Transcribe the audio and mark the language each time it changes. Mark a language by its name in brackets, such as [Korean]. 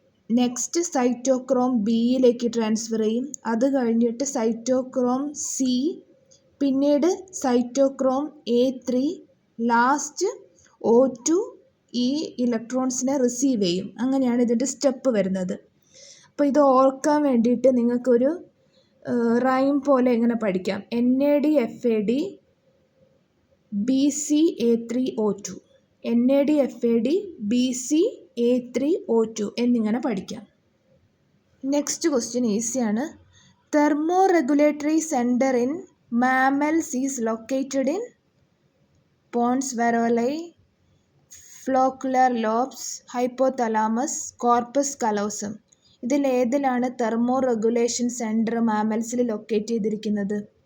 [Malayalam] Next cytochrome Bയിലേക്ക് transfer ചെയ്യും. അത് കഴിഞ്ഞിട്ട് സൈറ്റോക്രോം C, പിന്നീട് സൈറ്റോക്രോം A3, ലാസ്റ്റ് O2 ഈ ഇലക്ട്രോൺസിനെ റിസീവ് ചെയ്യും. അങ്ങനെയാണ് ഇതിൻ്റെ സ്റ്റെപ്പ് വരുന്നത്. അപ്പോൾ ഇത് ഓർക്കാൻ വേണ്ടിയിട്ട് നിങ്ങൾക്കൊരു റൈം പോലെ ഇങ്ങനെ പഠിക്കാം. NAD FAD BC A3 O2, NAD FAD BC A3 O2 എന്നിങ്ങനെ പഠിക്കാം. നെക്സ്റ്റ് ക്വസ്റ്റ്യൻ ഈസിയാണ്. [English] Thermoregulatory centre in mammals is located in pons varolii, floccular lobes, hypothalamus, corpus callosum. [Malayalam] ഇതിലേതിലാണ് thermo regulation centre മാമൽസിൽ locate ചെയ്തിരിക്കുന്നത്?